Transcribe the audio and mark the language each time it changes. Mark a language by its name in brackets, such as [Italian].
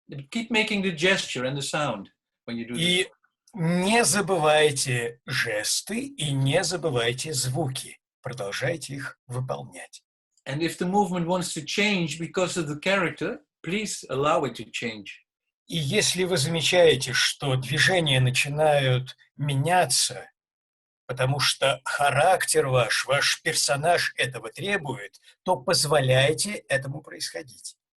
[English] Keep making the gesture and the sound when you do this. [Russian] И не забывайте жесты и не забывайте звуки. Продолжайте их выполнять. [English] And if the movement wants to change because of the character, please allow it to change. [Russian] И если вы замечаете, что движения начинают меняться, потому что характер ваш персонаж этого требует, то позволяйте этому происходить.